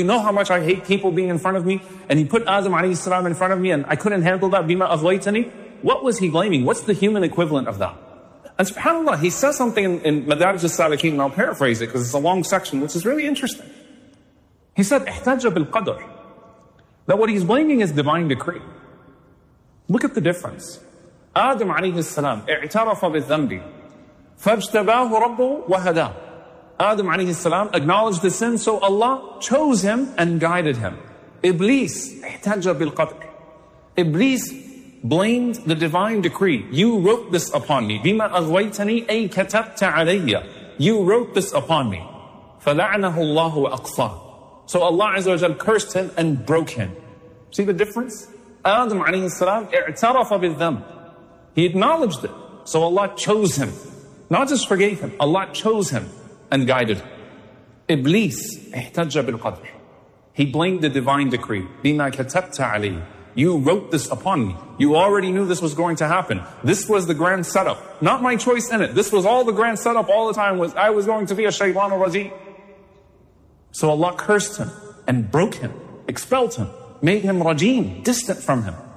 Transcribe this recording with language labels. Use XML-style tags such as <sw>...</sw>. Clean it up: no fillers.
<en>You know how much I hate people being in front of me, and he put Adam alayhi salam in front of me and I couldn't handle that,</en> <ar>bima aghwaytani?</ar> <en>What was he blaming? What's the human equivalent of that? And subhanAllah, he says something in Madarij al-Salikin, and I'll paraphrase it because it's a long section, which is really interesting. He said,</en> <ar>احتجب القدر,</ar> <en>that what he's blaming is divine decree. Look at the difference.</en> <ar>Adam alayhi salam, اعترف بالذنب, فاجتباه ربه وهداه.</ar> <en>Adam alayhi salam acknowledged the sin, so Allah chose him and guided him.</en> <ar>Iblis, احتجب بالقدر.</ar> <en>Iblis blamed the divine decree. You wrote this upon me.</en> <ar>بِمَا أَغْوَيْتَنِي أَيْ كَتَبْتَ عَلَيَّ.</ar> <en>You wrote this upon me.</en> <ar>فَلَعْنَهُ اللَّهُ أَقْصَى.</ar> <en>So Allah Azza wa Jal cursed him and broke him. See the difference? Adam alayhi salam</en> <ar>اعترف بالذنب.</ar> <en>He acknowledged it. So Allah chose him. Not just forgave him. Allah chose him and guided him.</en> <ar>Iblis احتج بالقدر.</ar> <en>He blamed the divine decree.</en> <ar>بِمَا كَتَبْتَ عَلَيَّ.</ar> <en>You wrote this upon me. You already knew this was going to happen. This was the grand setup. Not my choice in it. This was all the grand setup all the time. Was I was going to be a shaytan al-rajim. So Allah cursed him and broke him, expelled him, made him rajim, distant from him.</en>